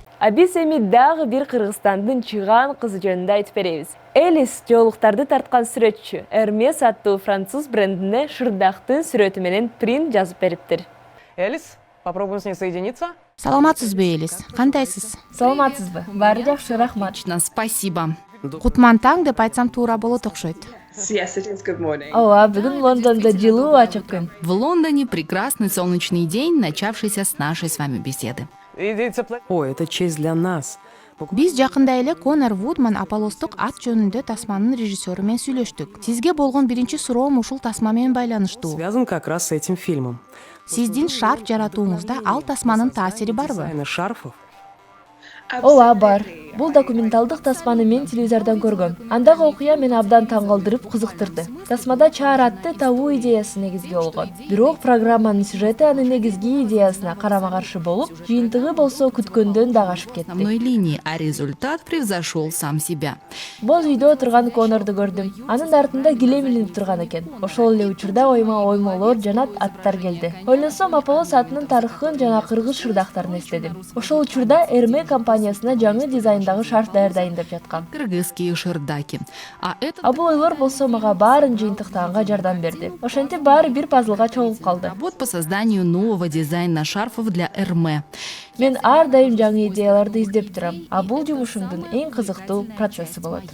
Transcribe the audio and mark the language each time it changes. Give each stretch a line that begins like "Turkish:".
Kyrgyz: Биз эми дагы бир Кыргызстандын чыган кызы жөнүндө айтып беребиз. Элис жоолуктарды тарткан сүрөтчү Hermes аттуу француз брендине шырдактын сүрөтү менен принт жазып бериптир.
Russian: Элис, попробуем с ней соединиться.
Kyrgyz: Саламатсызбы, Элис? Кандайсыз? Саламатсызбы? Баары жакшы, рахмат.
Russian: Спасибо.
Kyrgyz: Кутман таң деп айтсам туура болот окшойт.
English: Yes, it is good morning.
Kyrgyz: Ооба, бүгүн Лондондо жылуу ачык күн.
Russian: В Лондоне прекрасный солнечный день, начавшийся с нашей с вами беседы. О, это честь для нас.
Kyrgyz: Биз жакында эле Конор Вудман Аполлостук ат жөнүндө тасманын режиссеру менен сүйлөштүк. Сизге болгон биринчи суроом ушул тасма менен байланыштуу.
Russian: Связан как раз с этим фильмом.
Kyrgyz: Сиздин шарф жаратууңузда ал тасманын таасири барбы?
Russian: Дизайнер шарфов.
Kyrgyz: Ооба, бар. Бул документалдык тасманы мен телевизордон көргөм. Андагы окуя мени абдан таң калтырып, кызыктырды. Тасмада чаар атты табуу идеясы негизги болгон. Бирок программанын сюжети анын негизги идеясына карама-каршы болуп, жыйынтыгы болсо күткөндөн дагы ашып кетти.
Russian: На одной линии, а результат превзошел сам себя.
Kyrgyz: Боз үйдө отурган Конорду көрдүм. Анын артында килем илинип турган экен. Ошол эле учурда ойма оймолор жана аттар келди. Ойлосом Аполлос атынын тарыхын жана кыргыз шырдактарын эстедим. Ошол учурда Эрме компаниясына жаңы дизайндагы шарф даярдайын деп жаткан.
Russian: Кыргызские шырдаки.
Kyrgyz: А бул ойлор болсо мага баарын жыйынтыктаганга жардам берди. Ошентип баары бир пазлга чогулуп калды.
Russian: Работа по созданию нового дизайна шарфов для Эрме.
Kyrgyz: Мен ар дайым жаңы идеяларды издеп турам. А бул жумушумдун эң кызыктуу процесси болот.